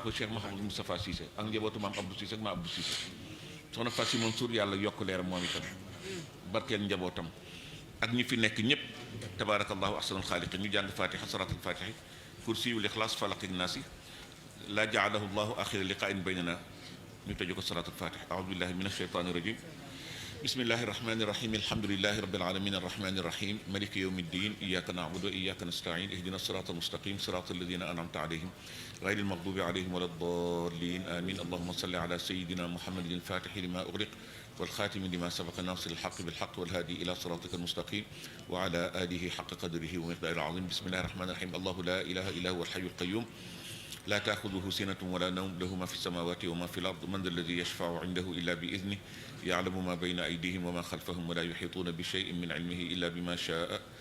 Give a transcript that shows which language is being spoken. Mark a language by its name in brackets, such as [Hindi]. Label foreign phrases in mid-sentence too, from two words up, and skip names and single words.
[Wolof] ba Cheikh Mouhamadou Moustapha Cissé ak njabootu maam Abdou Cissé ak maam Abdou Cissé soxna Fassi Mansour yàlla yokk leeram moom itam barkeel njabootam ak ñi fi nekk ñëpp [Arabic] تبارك الله أحسن الخالقين [Wolof] ñu jàng fatiha salaatul fatiha kursiyul [Arabic] إخلاص فلق ناس لا جعله الله آخر لقائنا بيننا [Wolof] ñu tëju ko [Arabic] صلاة الفاتح أعوذ بالله من الشيطان الرجيم بسم الله الرحمن الرحيم الحمد لله رب العالمين الرحمن الرحيم مالك يوم الدين إياك نعبد وإياك نستعين اهدنا الصراط المستقيم صراط الذين أنعمت عليهم غير المغضوب عليهم ولا الضالين آمين اللهم صل على سيدنا محمد الفاتح لما أغلق والخاتم لما سبق ناصر الحق بالحق والهادي إلى صراطك المستقيم وعلى آله حق قدره ومقداره العظيم بسم الله الرحمن الرحيم الله لا إله إلا هو الحي القيوم لا تأخذه سنة ولا نوم له ما في السماوات وما في الأرض من ذا الذي يشفع عنده إلا بإذنه يعلم ما بين أيديهم وما خلفهم ولا يحيطون بشيء من علمه إلا بما شاء